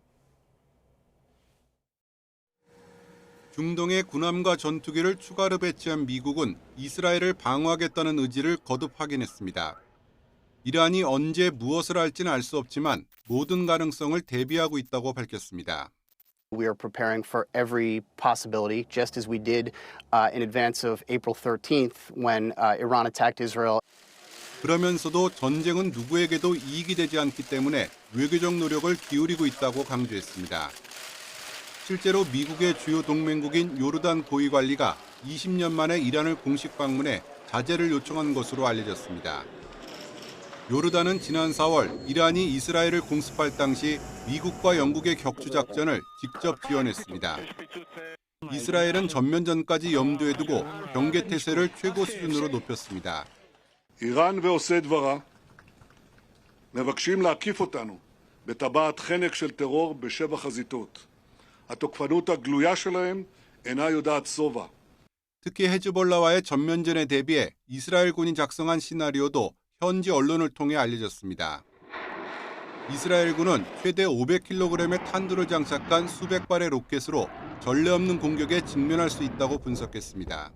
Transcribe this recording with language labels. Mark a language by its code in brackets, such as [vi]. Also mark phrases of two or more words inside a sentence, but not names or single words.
[ko] 중동의 군함과 전투기를 추가로 배치한 미국은 이스라엘을 방어하겠다는 의지를 거듭 확인했습니다. 이란이 언제 무엇을 할지는 알 수 없지만 모든 가능성을 대비하고 있다고 밝혔습니다. [en] We are preparing for every possibility, just as we did in advance of April 13th when Iran attacked Israel. [ko] 그러면서도 전쟁은 누구에게도 이익이 되지 않기 때문에 외교적 노력을 기울이고 있다고 강조했습니다. 실제로 미국의 주요 동맹국인 요르단 고위관리가 20년 만에 이란을 공식 방문해 자제를 요청한 것으로 알려졌습니다. 요르단은 지난 4월 이란이 이스라엘을 공습할 당시 미국과 영국의 격추 작전을 직접 지원했습니다. 이스라엘은 전면전까지 염두에 두고 경계 태세를 최고 수준으로 높였습니다. [he] איראן ועושי דברה מבקשים להקיף אותנו בטבעת חנק של טרור בשבע חזיתות. התוקפנות הגלויה שלהם אינה יודעת שובע. [ko] 특히 헤즈볼라와의 전면전에 대비해 이스라엘군이 작성한 시나리오도 현지 언론을 통해 알려졌습니다. 이스라엘군은 최대 500kg의 탄두를 장착한 수백 발의 로켓으로 전례 없는 공격에 직면할 수 있다고 분석했습니다.